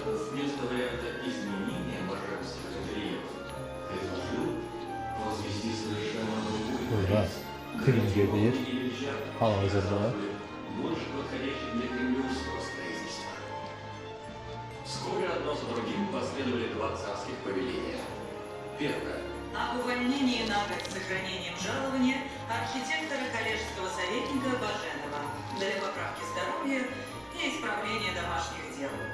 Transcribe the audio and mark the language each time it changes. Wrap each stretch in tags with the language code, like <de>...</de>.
<ru>Вместо варианта изменения божественных рельефов предложил возвести совершенно другой</ru> <az>Burada film gelir, hal-hazırda.</az> <ru>больше подходящий для кремлевского строительства. Вскоре одно за другим последовали два царских повеления. Первое. Об увольнении на год с сохранением жалования архитектора коллежского советника Баженова для поправки здоровья и исправления домашних дел.</ru>